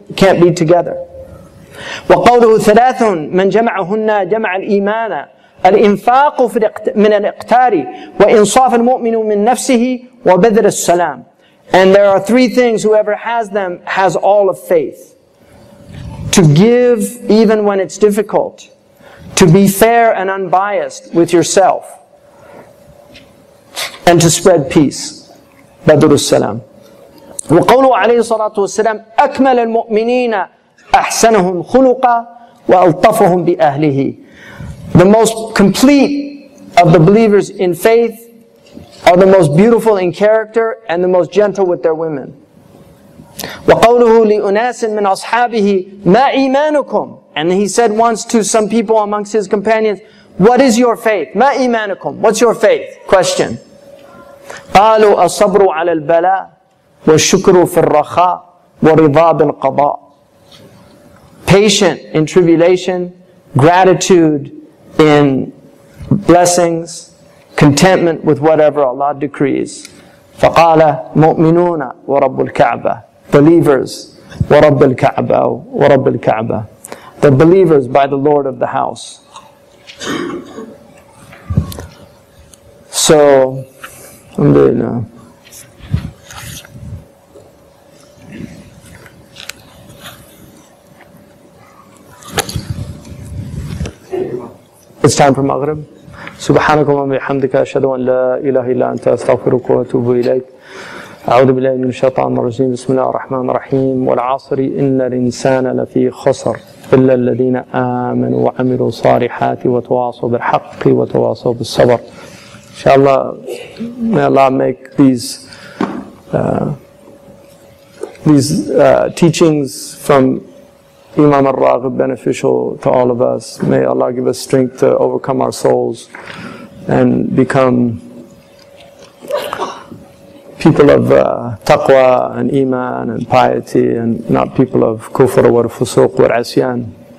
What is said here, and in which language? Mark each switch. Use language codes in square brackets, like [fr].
[en] It can't be together. [ar] وَقَوْلُهُ ثَلَاثٌ مَنْ جَمَعَهُنَّ جَمَعَ الْإِيمَانَ الْإِنفَاقُ مِنَ الْإِقْتَارِ وَإِنصَافُ الْمُؤْمِنُ مِنْ نَفْسِهِ وَبَذْلُ السَّلَامِ. [en] And there are three things, whoever has them has all of faith. To give even when it's difficult. To be fair and unbiased with yourself. And to spread peace. [ar] بدر السلام. وقوله عليه الصلاة والسلام أكمل المؤمنين أحسنهم خلقا وألطفهم بأهله. [en] The most complete of the believers in faith are the most beautiful in character and the most gentle with their women. [ar] وقوله لأناس من أصحابه ما إيمانكم. [en] And he said once to some people amongst his companions, what is your faith? [ar] ما إيمانكم. [en] What's your faith? Question. [ar] قالوا الصبر على البلاء والشكر في الرخاء ورضا بالقضاء. [en] Patient in tribulation, gratitude in blessings, contentment with whatever Allah decrees. [ar] فقال مؤمنون ورب الكعبة. Believers ورب الكعبة ورب الكعبة. [en] The believers by the Lord of the house. So, alhamdulillah. It's time for Maghrib. [ar] سبحانك اللهم وبحمدك أشهد أن لا إله إلا أنت أستغفرك وأتوب إليك. أعوذ بالله من الشيطان الرجيم. بسم الله الرحمن الرحيم. والعصر إن الإنسان لفي خسر إلا الذين آمنوا وعملوا الصالحات وتواصوا بالحق وتواصوا بالصبر. [en] Inshallah, may Allah make these teachings from Imam al-Raghab beneficial to all of us. May Allah give us strength to overcome our souls and become people of taqwa and iman and piety, and not people of kufr wa fusuq wa asyan.